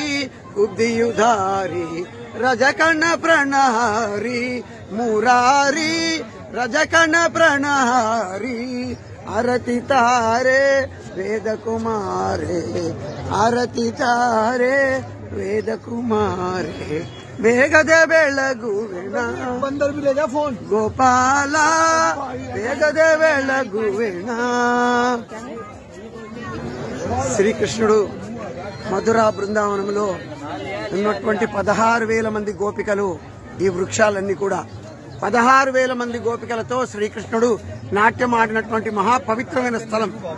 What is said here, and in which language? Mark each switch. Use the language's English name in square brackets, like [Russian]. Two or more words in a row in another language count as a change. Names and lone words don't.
[Kannada] ಕುಬ್ದಿಯುಧಾರಿ ರಜಕಣ ಪ್ರಣಹಾರಿ ಮುರಾರಿ ರಜಕಣ ಪ್ರಣಹಾರಿ ಆರತಿ ತಾರೆ ವೇದ ಕುಮಾರೇ ಆರತಿ ತಾರೆ ವೇದ ಕುಮಾರೇ ಬೇಗದೆ ಬೆಳಗುವೆಣ ಗೋಪಾಲ ಬೇಗದೆ ಬೆಳಗುವೆಣ. [Telugu] శ్రీకృష్ణుడు మధురా బృందావనంలో ఉన్నటువంటి 16,000 మంది గోపికలు ఈ వృక్షాలన్నీ కూడా 16,000 మంది గోపికలతో శ్రీకృష్ణుడు నాట్యం ఆడినటువంటి మహాపవిత్రమైన స్థలం.